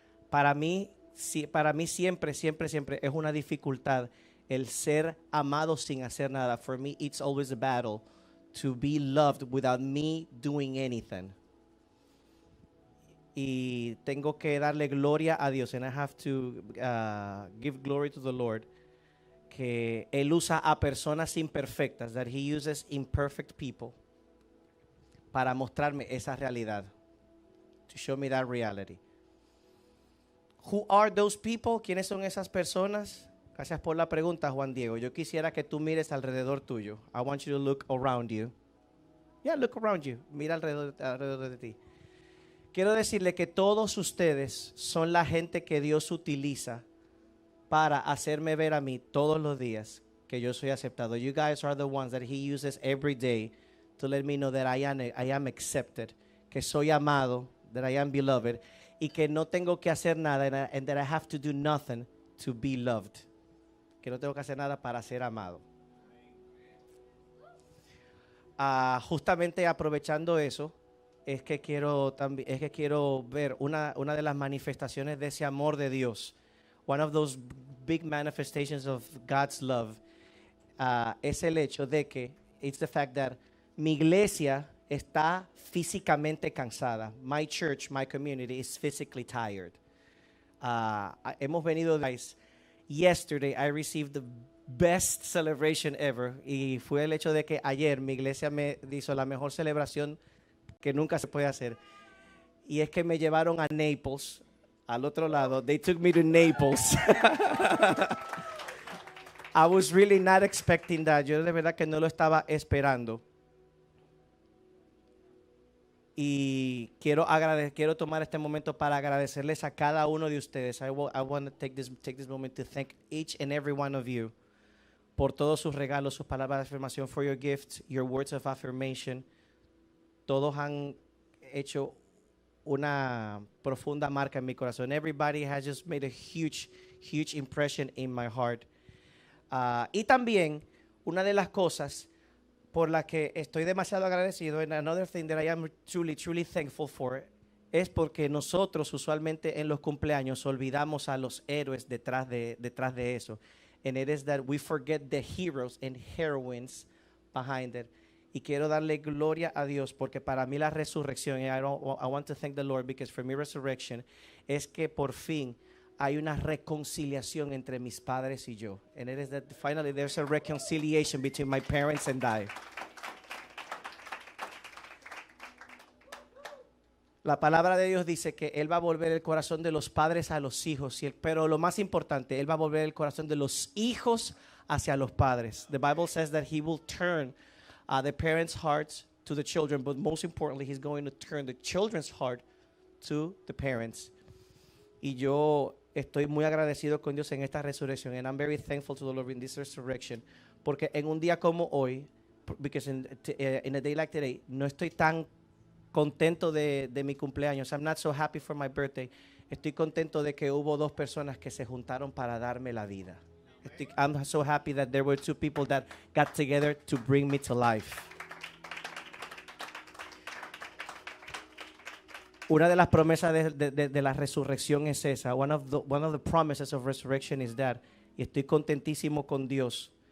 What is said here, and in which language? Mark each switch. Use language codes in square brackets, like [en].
[es] Para mí siempre es una dificultad el ser amado sin hacer nada. [en] For me, it's always a battle to be loved without me doing anything. [es] Y tengo que darle gloria a Dios, [en] and I have to give glory to the Lord, [es] que Él usa a personas imperfectas, [en] that He uses imperfect people, [es] para mostrarme esa realidad, [en] to show me that reality. Who are those people? [es] ¿Quiénes son esas personas? Gracias por la pregunta, Juan Diego. Yo quisiera que tú mires alrededor tuyo. [en] I want you to look around you. Yeah, look around you. [es] Mira alrededor de ti. Quiero decirle que todos ustedes son la gente que Dios utiliza para hacerme ver a mí todos los días que yo soy aceptado. [en] You guys are the ones that He uses every day to let me know that I am accepted, [es] que soy amado, [en] that I am beloved, [es] y que no tengo que hacer nada, [en] and that I have to do nothing to be loved. [es] Que no tengo que hacer nada para ser amado. Justamente aprovechando eso, es que quiero ver una de las manifestaciones de ese amor de Dios. [en] One of those big manifestations of God's love [es] es el hecho de que [en] it's the fact that [es] mi iglesia está físicamente cansada. [en] My church, my community is physically tired. [es] Hemos venido, guys. [en] Yesterday I received the best celebration ever, [es] y fue el hecho de que ayer mi iglesia me hizo la mejor celebración que nunca se puede hacer. Y es que me llevaron a Naples, al otro lado. [en] They took me to Naples. I was really not expecting that. [es] Yo de verdad que no lo estaba esperando. Y quiero tomar este momento para agradecerles a cada uno de ustedes. [en] I want to take this moment to thank each and every one of you [es] por todos sus regalos, sus palabras de afirmación, [en] for your gifts, your words of affirmation. [es] Todos han hecho una profunda marca en mi corazón. [en] Everybody has just made a huge impression in my heart. [es] Y también, una de las cosas por la que estoy demasiado agradecido, [en] and another thing that I am truly thankful for, [es] es porque nosotros usualmente en los cumpleaños olvidamos a los héroes detrás de eso. [en] And it is that we forget the heroes and heroines behind it. [es] Y quiero darle gloria a Dios porque para mí la resurrección, [en] I want to thank the Lord because for me resurrection, [es] es que por fin hay una reconciliación entre mis padres y yo. [en] And it is that finally there's a reconciliation between my parents and I. [es] La palabra de Dios dice que Él va a volver el corazón de los padres a los hijos, pero lo más importante, Él va a volver el corazón de los hijos hacia los padres. [en] The Bible says that He will turn the parents' hearts to the children, but most importantly, He's going to turn the children's heart to the parents. [es] Y yo estoy muy agradecido con Dios en esta resurrección, [en] and I'm very thankful to the Lord in this resurrection, [es] porque en un día como hoy, [en] because in a day like today, [es] no estoy tan contento de mi cumpleaños. [en] I'm not so happy for my birthday. [es] Estoy contento de que hubo dos personas que se juntaron para darme la vida. [en] I'm so happy that there were two people that got together to bring me to life. [es] Una de las promesas de la resurrección es esa. [en] One of the promises of resurrection is that. [es] Y estoy contentísimo con Dios.